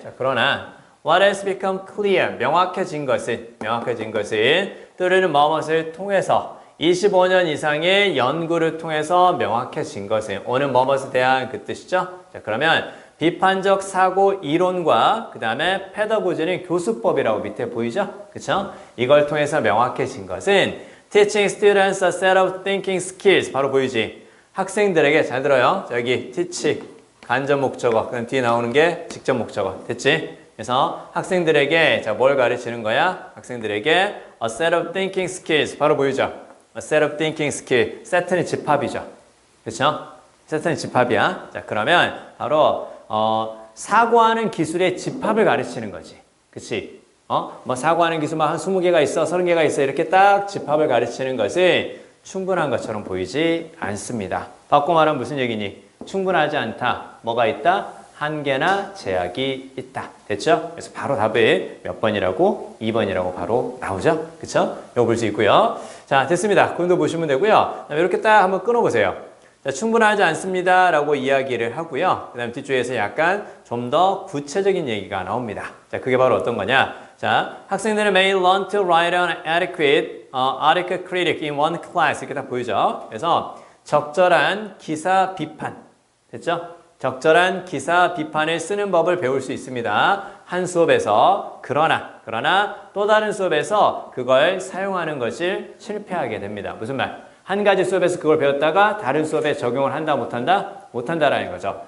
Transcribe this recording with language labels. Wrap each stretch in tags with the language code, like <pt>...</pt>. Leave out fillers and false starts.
<ko>자, 그러나</ko> <en>what has become clear</en> <ko>명확해진 것은 또는 무엇을 통해서 25년 이상의 연구를 통해서 명확해진 것은 오는 무엇에 대한 그 뜻이죠. 자, 그러면 비판적 사고 이론과 그 다음에 페더고지는 교수법이라고 밑에 보이죠? 그쵸? 이걸 통해서 명확해진 것은</ko> <en>teaching students a set of thinking skills</en> <ko>바로 보이지? 학생들에게 잘 들어요. 자, 여기 teach 간접 목적어 그다음 뒤에 나오는 게 직접 목적어 됐지? 그래서 학생들에게 자, 뭘 가르치는 거야? 학생들에게</ko> <en>a set of thinking skills</en> <ko>바로 보이죠?</ko> <en>A set of thinking skill.</en> <ko>set는 집합이죠. 그렇죠? set는 집합이야. 자, 그러면 바로 사고하는 기술의 집합을 가르치는 거지. 그치? 뭐 사고하는 기술만 한 20개가 있어, 30개가 있어 이렇게 딱 집합을 가르치는 것은 충분한 것처럼 보이지 않습니다. 바꿔 말하면 무슨 얘기니? 충분하지 않다. 뭐가 있다? 한계나 제약이 있다. 됐죠? 그래서 바로 답이 몇 번이라고? 2번이라고 바로 나오죠? 그쵸? 이거 볼 수 있고요. 자, 됐습니다. 그럼도 보시면 되고요. 이렇게 딱 한번 끊어보세요. 자, 충분하지 않습니다. 라고 이야기를 하고요. 그 다음 뒤쪽에서 약간 좀 더 구체적인 얘기가 나옵니다. 자, 그게 바로 어떤 거냐? 자, 학생들은</ko> <en>may learn to write an adequate article critic in one class.</en> <ko>이렇게 딱 보이죠? 그래서 적절한 기사 비판. 됐죠? 적절한 기사 비판을 쓰는 법을 배울 수 있습니다. 한 수업에서 그러나 또 다른 수업에서 그걸 사용하는 것을 실패하게 됩니다. 무슨 말? 한 가지 수업에서 그걸 배웠다가 다른 수업에 적용을 한다 못한다? 못한다라는 거죠.</ko>